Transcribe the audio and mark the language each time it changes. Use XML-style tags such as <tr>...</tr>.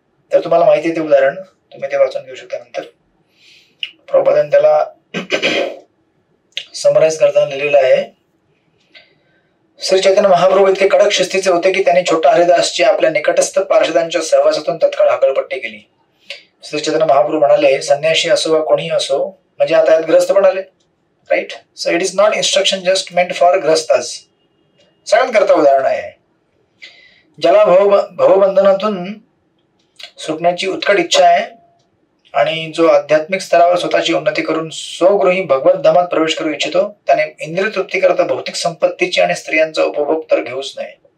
<mr>तर तुम्हाला माहिती आहे ते उदाहरण, तुम्ही ते वाचून घेऊ शकता नंतर. प्रभुपादांनी त्याला समराईज करताना लिहिलेलं आहे, श्री चैतन्य महाप्रभू इतके कडक शिस्तीचे होते की त्यांनी छोटा हरिदासची आपल्या निकटस्थ पार्षदांच्या सहवासातून तत्काळ हकलपट्टी केली. श्री चैतन्य महाप्रभू म्हणाले, संन्याशी असो वा कोणीही असो, म्हणजे आता यात ग्रस्त पण आले, right.</mr> <en>So it is not instruction just meant for ग्रस्ताज.</en> <mr>सगळ्यात करता उदाहरण आहे. ज्याला भवबंधनातून सुटण्याची उत्कट इच्छा आहे आणि जो आध्यात्मिक स्तरावर स्वतःची उन्नती करून स्वगृही भगवत धामात प्रवेश करू इच्छितो, त्याने इंद्रिय तृप्ती करता भौतिक संपत्तीची आणि स्त्रियांचा उपभोग तर घेऊच नाही.</mr>